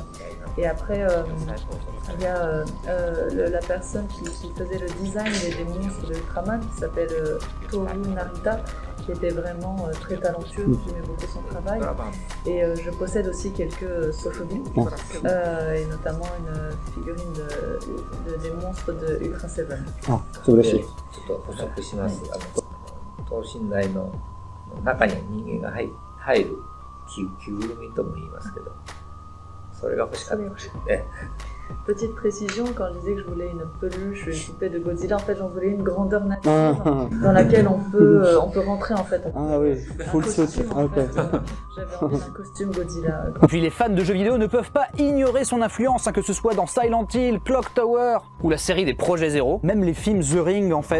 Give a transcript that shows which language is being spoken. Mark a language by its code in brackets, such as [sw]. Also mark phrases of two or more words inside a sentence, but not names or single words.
[fr] Et après, il y a la personne qui faisait le design des monstres de Ultraman, qui s'appelle Toru Narita, qui était vraiment très talentueux. J'aimais beaucoup son travail. Et je possède aussi quelques sophobis, et notamment une figurine des monstres de Ultra Seven. [ja] あ、そう嬉しい。ちょっと補足します。等身大の中に人間が入る着ぐるみとも言いますけど、それが欲しかった。 [fr] Petite précision, quand je disais que je voulais une peluche, une poupée de Godzilla, en fait j'en voulais une grandeur nature dans laquelle on peut rentrer en fait. Ah oui, [en] full suit. [fr] Ok. J'avais envie d'un costume Godzilla. Et puis les fans de jeux vidéo ne peuvent pas ignorer son influence, que ce soit dans Silent Hill, Clock Tower ou la série des Projets Zero, même les films The Ring en fait.